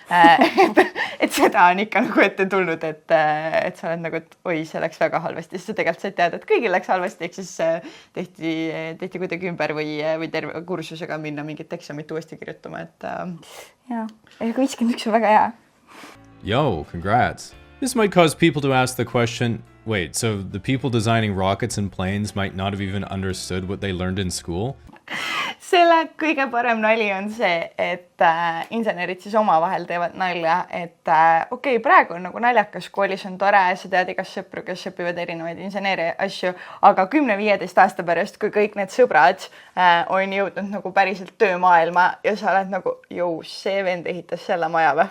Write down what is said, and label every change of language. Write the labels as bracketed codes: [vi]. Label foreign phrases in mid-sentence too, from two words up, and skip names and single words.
[et] Et seda on ikka nagu ette tulnud, et sa oled nagu, et oi, see läks väga halvasti, siis sa tegelikult saad teada, et kõigil läks halvasti, ehk siis tehti kuidagi ümber või terve kursusega minna mingit eksamit uuesti kirjutama, et jaa, aga 51 on väga hea. [en] yo, congrats. This might cause people to ask the question, wait, so the people designing rockets and planes might not have even understood what they learned in school? [et] Selle kõige parem nali on see, et insenerid siis omavahel teevad nalja, et okei, praegu on nagu naljakas, koolis on tore, sa tead igast sõpru, kes õpivad erinevaid inseneeri asju, aga 10-15 aasta pärast, kui kõik need sõbrad on jõudnud nagu päriselt töömaailma ja sa oled nagu, jõu, see vend ehitas selle maja või?